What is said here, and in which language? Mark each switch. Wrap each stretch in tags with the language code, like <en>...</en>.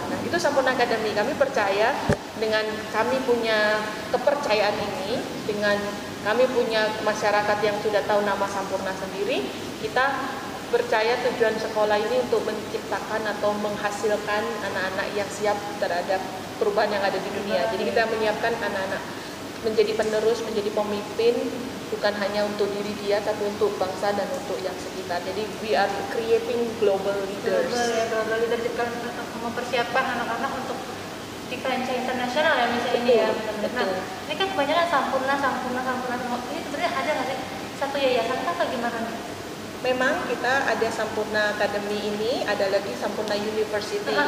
<id>Nah, itu Sampurna Academy. Kami percaya dengan kami punya kepercayaan ini, dengan kami punya masyarakat yang sudah tahu nama Sampurna sendiri, kita percaya tujuan sekolah ini untuk menciptakan atau menghasilkan anak-anak yang siap terhadap perubahan yang ada di dunia. Jadi kita menyiapkan anak-anak menjadi penerus, menjadi pemimpin, bukan hanya untuk diri dia, tapi untuk bangsa dan untuk yang sekitar. Jadi</id> <en>we are creating global leaders.</en> <id>Global leaders itu mempersiapkan anak-anak untuk di kancah internasional ya misalnya ini ya. Nah, ini kan kebanyakan Sampurna semua. Ini sebenarnya ada nggak sih satu yayasan atau gimana nih? Memang kita ada Sampurna Academy ini, ada lagi Sampurna University.</id>